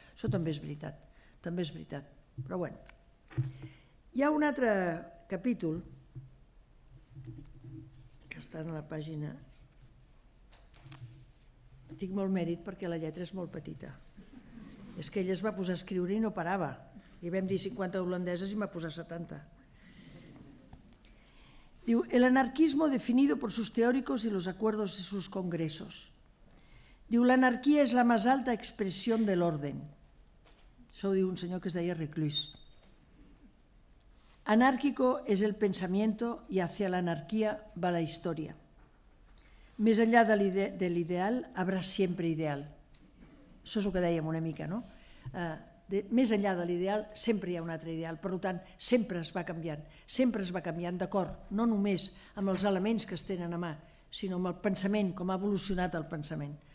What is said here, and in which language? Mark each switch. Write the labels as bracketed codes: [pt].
[ca] Això també és veritat, però bueno. Hi ha un altre capítol que està en la pàgina... Tinc molt mèrit perquè la lletra és molt petita. És que ella es va posar a escriure i no parava. Li vam dir 50 holandeses i m'ha posat 70. [es] Diu, el anarquismo definido por sus teóricos y los acuerdos de sus congresos. Diu, la anarquía es la más alta expresión del orden. [ca] Això ho diu un senyor que es deia Reclus. [es] Anárquico es el pensamiento y hacia la anarquía va la historia. [ca] Més enllà de l'ideal, [es] habrá siempre ideal. [ca] Això és el que dèiem una mica, no? més enllà de l'ideal, sempre hi ha un altre ideal. Per tant, sempre es va canviant d'acord, no només amb els elements que es tenen a mà, sinó amb el pensament, com ha evolucionat el pensament.